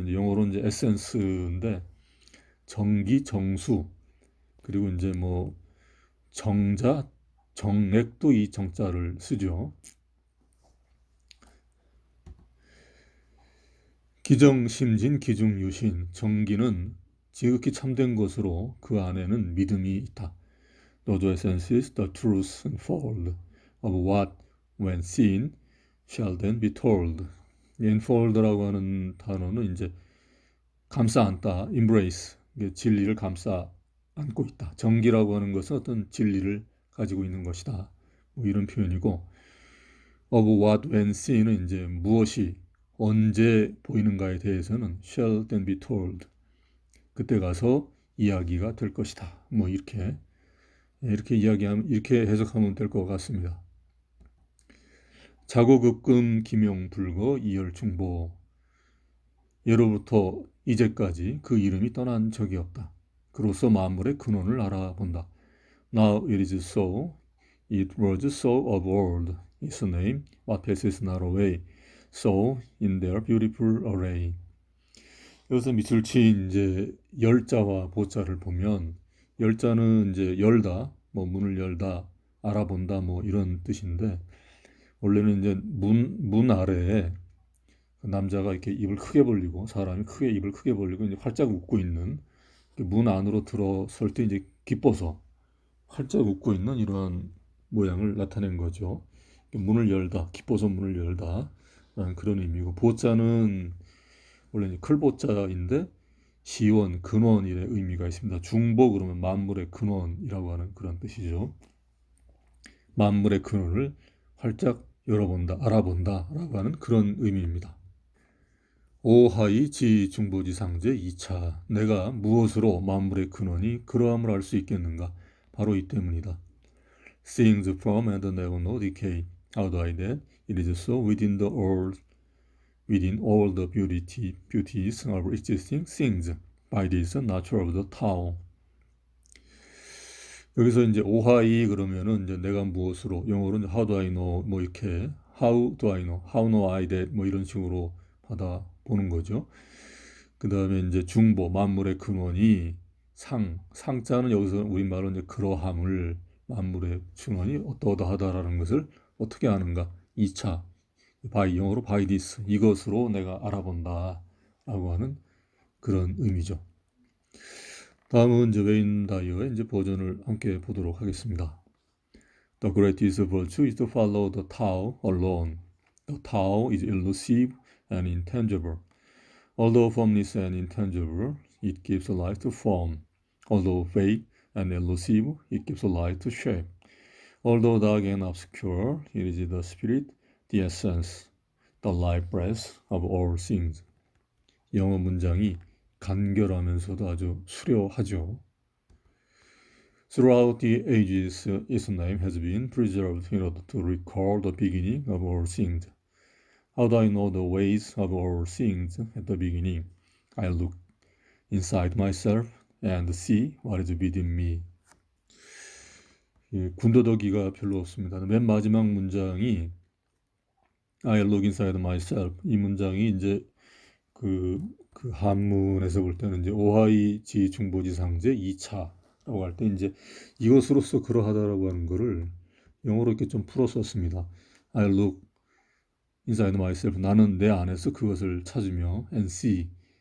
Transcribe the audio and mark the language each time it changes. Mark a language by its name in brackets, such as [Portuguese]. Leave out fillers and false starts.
[Korean] 이제 영어로 이제 에센스인데 정기 정수 그리고 이제 뭐 정자 정액도 이 정자를 쓰죠. 기정심진 기중유신 정기는 지극히 참된 것으로 그 안에는 믿음이 있다. [English] Those essences, the truth unfold of what when seen shall then be told. [Korean] enfold라고 하는 단어는 이제 감싸 안다, embrace, 진리를 감싸 안고 있다. 정기라고 하는 것은 어떤 진리를 가지고 있는 것이다. 뭐 이런 표현이고, [English] of what when seen [Korean] 은 이제 무엇이 언제 보이는가에 대해서는 [English] shall then be told. [Korean] 그때 가서 이야기가 될 것이다. 뭐 이렇게 이야기하면 이렇게 해석하면 될 것 같습니다. 자고급금 기명불거 이열중보 예로부터 이제까지 그 이름이 떠난 적이 없다. 그로써 만물의 근원을 알아본다. [English] Now it is so, it was so of old. Its name, what passes not away. So in their beautiful array. [Korean] 여기서 밑줄 이제 열자와 보자를 보면 열자는 이제 열다, 뭐 문을 열다, 알아본다, 뭐 이런 뜻인데 원래는 이제 문 아래에 남자가 이렇게 입을 크게 벌리고 사람이 크게 입을 크게 벌리고 이제 활짝 웃고 있는 문 안으로 들어설 때 이제 기뻐서 활짝 웃고 있는 이러한 모양을 나타낸 거죠. 문을 열다, 기뻐서 문을 열다 라는 그런 의미고 보자는 원래 클보자인데 시원, 근원이의 의미가 있습니다. 중보 그러면 만물의 근원이라고 하는 그런 뜻이죠. 만물의 근원을 활짝 열어본다, 알아본다 라고 하는 그런 의미입니다. 오하이 지중보지상제 2차 내가 무엇으로 만물의 근원이 그러함을 알 수 있겠는가? 바로 이 때문이다. [English] Seeing the form and never no decay. How do I that? It is so within all the beauties of existing things. By this nature of the Tao. [Korean] 여기서 이제 오하이 그러면은 이제 내가 무엇으로 영어로는 [English] how do I know [Korean] 뭐 이렇게 how do I know, [English] how know I that [Korean] 뭐 이런 식으로 받아 보는 거죠. 그 다음에 이제 중보 만물의 근원이 상자는 여기서 우리말로 이제 그러함을 만물의 근원이 어떠하다라는 것을 어떻게 아는가 2차 by 영어로 [English] by this [Korean] 이것으로 내가 알아본다 라고 하는 그런 의미죠. 다음은 이제 웨인 다이어의 이제 버전을 함께 보도록 하겠습니다. [English] The greatest virtue is to follow the Tao alone. The Tao is elusive and intangible. Although formless and intangible, it gives life to form. Although vague and elusive, it gives life to shape. Although dark and obscure, it is the spirit, the essence, the life breath of all things. [Korean] 영어 문장이 간결하면서도 아주 수려하죠. [English] Throughout the ages, its name has been preserved in order to recall the beginning of all things. How do I know the ways of all things at the beginning? I look inside myself and see what is within me. [Korean] 군더더기가 별로 없습니다. 맨 마지막 문장이 [English] I look inside myself. [Korean] 이 문장이 이제 그 한문에서 볼 때는 이제 오하이지 중보지상제 2차라고 할 때 이제 이것으로서 그러하다라고 하는 거를 영어로 이렇게 좀 풀어 썼습니다. [English] I look inside myself. [Korean] 나는 내 안에서 그것을 찾으며 [English] and see.